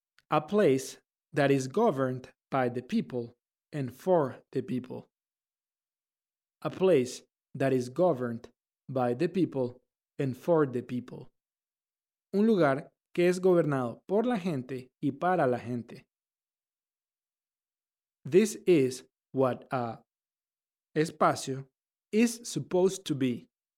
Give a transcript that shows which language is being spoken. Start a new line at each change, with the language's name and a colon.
English: A place that is governed by the people and for the people. A place that is governed by the people and for the people.
Spanish: Un lugar que es gobernado por la gente y para la gente.
English: This is what a espacio is supposed to be.